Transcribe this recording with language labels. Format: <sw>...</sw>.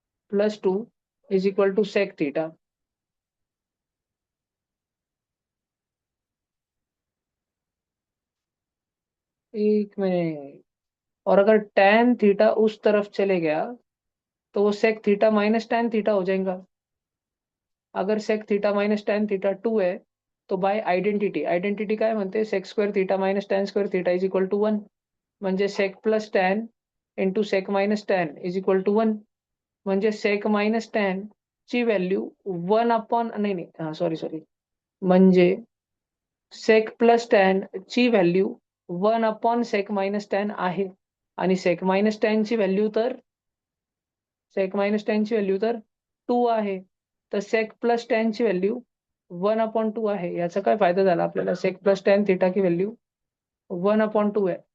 <en>Plus 2 is equal to sec theta.</en> <hi>एक minute. और अगर tan थीटा उस तरफ चले गया तो वो sec theta minus tan theta हो जाएगा।</hi> <mr>अगर sec theta minus tan theta 2 है तो बाय आयडेंटिटी, आयडेंटिटी काय म्हणते, sec square theta minus tan square theta is equal to 1, म्हणजे सेक plus tan into sec minus tan is equal to 1, म्हणजे सेक minus tan ची व्हॅल्यू 1 अपॉन, नाही नाही, हा सॉरी सॉरी, म्हणजे सेक प्लस टॅन ची value 1 upon sec minus tan आहे, आणि सेक मायनस टॅन ची व्हॅल्यू तर, सेक मायनस टॅन ची व्हॅल्यू तर 2 आहे, तर सेक प्लस टॅन ची व्हॅल्यू 1/2 आहे। याचा काय फायदा झाला आपल्याला,</mr> <hi>सेक प्लस टैन थीटा की वैल्यू 1/2 है।</hi>